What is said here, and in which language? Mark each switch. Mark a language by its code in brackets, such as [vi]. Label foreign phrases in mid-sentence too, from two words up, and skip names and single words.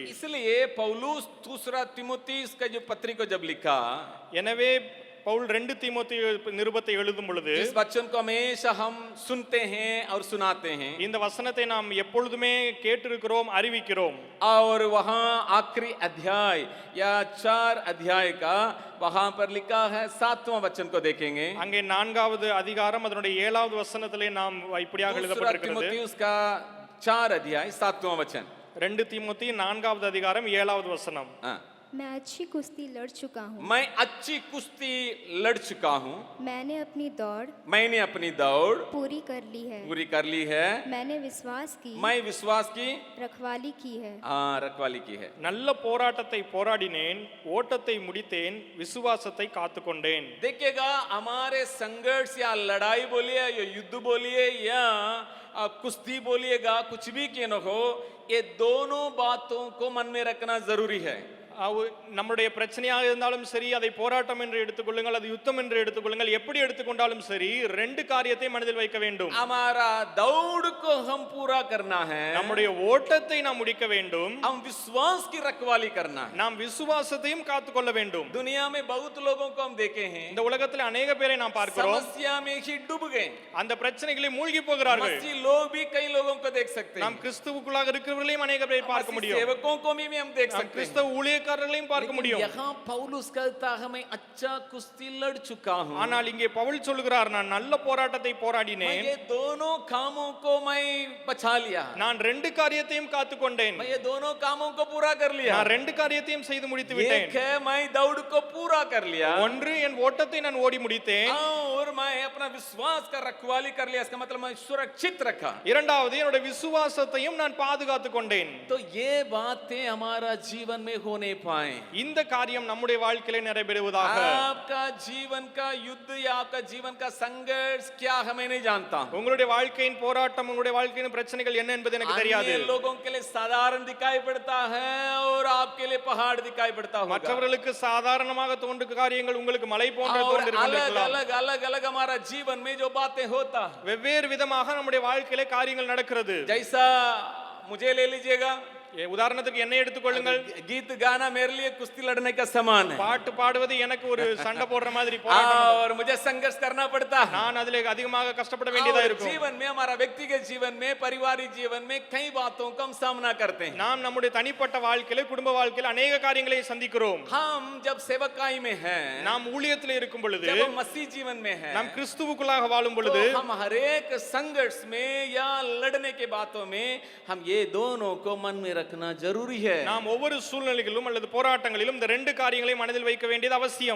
[hi] इसलिए पौलुस दूसरा तीमुथियुस का जो पत्री को जब लिखा, [ta] எனவே பவுல் 2 தீமோத்தேயு நிருபத்தை எழுதும் பொழுது [hi] इस वचन को हमेशा हम सुनते हैं और सुनाते हैं. [ta] இந்த वचनத்தை நாம் எப்பொழுதுமே கேட்டிருக்கிறோம், அறிவிக்கிறோம். [hi] और वहां आखिरी अध्याय या 4 अध्याय का वहां पर लिखा है 7वां वचन को देखेंगे. [ta] அங்கே 4வது அதிகாரம் அதனுடைய 7வது வசனத்திலே நாம் இப்படியாக எழுதப்பட்டிருக்கிறது. [hi] तीमुथियुस का 4 अध्याय 7वां वचन. [ta] 2 தீமோத்தேயு 4வது அதிகாரம் 7வது வசனம். [hi] मैं अच्छी कुश्ती लड़ चुका हूँ. मैं अच्छी कुश्ती लड़ चुका हूँ. मैंने अपनी दौड़ पूरी कर ली है. मैंने विश्वास की रखवाली की है. रखवाली की है. [ta] நல்ல போராட்டத்தை போராடினேன், ஓட்டத்தை முடித்தேன், விசுவாசத்தை காத்துக்கொண்டேன். [hi] देखिएगा हमारे संघर्ष या लड़ाई बोलिए या युद्ध बोलिए या कुश्ती बोलिएगा, कुछ भी क्यों न हो, ये दोनों बातों को मन में रखना जरूरी है. [ta] நம்முடைய பிரச்சனையாக இருந்தாலும் சரி, அதை போராட்டம் என்று எடுத்துக்கொள்ளுங்கள், அது யுத்தம் என்று எடுத்துக்கொள்ளுங்கள், எப்படி எடுத்துக்கொண்டாலும் சரி 2 காரியத்தை மனதில் வைக்க வேண்டும். [hi] हमारा दौड़ को हम पूरा करना है. [ta] நம்முடைய ஓட்டத்தை நாம் முடிக்க வேண்டும். [hi] हम विश्वास की रखवाली करना है. [ta] நாம் விசுவாசத்தையும் காத்துக்கொள்ள வேண்டும். [hi] दुनिया में बहुत लोगों को हम देखे हैं, [ta] இந்த உலகத்தில் अनेक பேரை நாம் பார்க்கிறோம், [hi] समस्या में ही डूब गए, [ta] அந்த பிரச்சனைகளில் மூழ்கி போகிறார்கள். [hi] मसीह लोग भी कई लोगों को देख सकते हैं. [ta] நாம் கிறிஸ்துவுக்குள்ளாக இருக்கிறவர்களையும் अनेक பேரை பார்க்க முடியும். [hi] सेवकों को भी हम देख सकते हैं, [ta] கிறிஸ்தவ ஊழியக்காரர்களையும் பார்க்க முடியும். [hi] यहाँ पौलुस कहता है मैं अच्छा कुश्ती लड़ चुका हूँ. [ta] ஆனால் இங்கே பவுல் சொல்கிறார், நான் நல்ல போராட்டத்தை போராடினேன், [hi] ये दोनों कामों को मैं बचा लिया. [ta] நான் 2 காரியத்தையும் காத்துக்கொண்டேன். [hi] मैं ये दोनों कामों को पूरा कर लिया. [ta] நான் 2 காரியத்தையும் செய்து முடித்து விட்டேன். [hi] एक है मैं दौड़ को पूरा कर लिया. [ta] ஒன்று என் ஓட்டத்தை நான் ஓடி முடித்தேன். [hi] और मैं अपना विश्वास का रखवाली कर लिया. इसका मतलब मैं सुरक्षित रखा. [ta] இரண்டாவது என்னோட விசுவாசத்தையும் நான் பாதுகாத்துக் கொண்டேன். [hi] तो ये बातें हमारा जीवन में होने पाए. [ta] இந்த காரியம் நம்முடைய வாழ்க்கையிலே நிறைவேறுவதாக. [hi] आपका जीवन का युद्ध या आपका जीवन का संघर्ष क्या है मैं नहीं जानता. [ta] உங்களுடைய வாழ்க்கையின் போராட்டம், உங்களுடைய வாழ்க்கையின் பிரச்சனைகள் என்ன என்பது எனக்கு தெரியாது. [hi] अन्य लोगों के लिए साधारण दिखाई पड़ता है और आपके लिए पहाड़ दिखाई पड़ता होगा. [ta] மற்றவர்களுக்கு சாதாரணமாக தோன்றும் காரியங்கள் உங்களுக்கு மலை போன்ற தோன்றிருக்கலாம். [hi] अलग हमारा जीवन में जो बातें होता, [ta] வெவ்வேறு விதமாக நம்முடைய வாழ்க்கையிலே காரியங்கள் நடக்கிறது. [hi] जैसा मुझे ले लीजिएगा, [ta] உதாரணத்துக்கு என்னை எடுத்துக்கொள்ளுங்கள். [hi] गीत गाना मेरे लिए कुश्ती लड़ने का समान है [ta] பாட்டு பாடுவது எனக்கு ஒரு சண்டை போடுற மாதிரி போராட்டம். [hi] और मुझे संघर्ष करना पड़ता है [ta] நான் அதிலே அதிகமாக கஷ்டப்பட வேண்டியதா [hi] और [ta] இருக்கும். [hi] जीवन में हमारा व्यक्तिगत जीवन में पारिवारिक जीवन में कई बातों का हम सामना करते हैं [ta] நாம் நம்முடைய தனிப்பட்ட வாழ்க்கையில குடும்ப வாழ்க்கையில अनेक காரியங்களை சந்திக்கிறோம். [hi] हम जब सेवकाई में हैं [ta] நாம் ஊழியத்தில் இருக்கும் பொழுது, [hi] जब हम मसीह जीवन में हैं [ta] நாம் கிறிஸ்துவுக்குள்ளாக வாழும் பொழுது, [hi] तो हम हर एक संघर्ष में या लड़ने के बातों में हम ये दोनों को मन में रखना जरूरी है [ta] நாம் ஒவ்வொரு சூழ்நிலைகளிலும் அல்லது போராட்டங்களிலும் இந்த ரெண்டு காரியங்களை மனதில் வைக்க வேண்டியது அவசியம்.